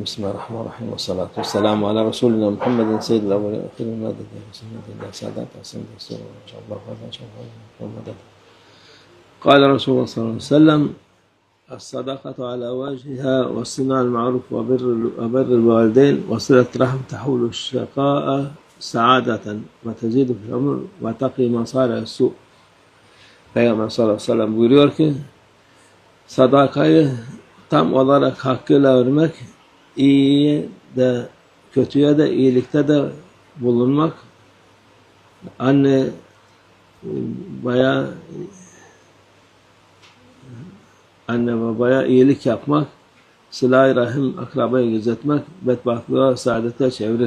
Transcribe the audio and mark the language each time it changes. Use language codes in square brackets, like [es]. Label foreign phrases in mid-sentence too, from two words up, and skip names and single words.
[ar] بسم الله الرحمن الرحيم والصلاة والسلام على رسولنا محمد سيد الأولين والآخرين مدد سنة الله سادات حسن رسول إن شاء الله إن شاء الله مدد. قال رسول الله صلى الله عليه وسلم: الصدقة على وجهها والصناعة المعروف وبر الوالدين وصلة رحم تحول الشقاء سعادة وتزيد في العمر وتقي مصارع السوء. [tr] Peygamber [ar] صلى الله عليه وسلم [tr] buyuruyor ki sadakayı tam olarak hakkıyla vermek, iyiye de kötüye de iyilikte de bulunmak, anne babaya iyilik yapmak, sıla-i rahim akrabayı gözetmek bedbahtlığa saadete çevirir.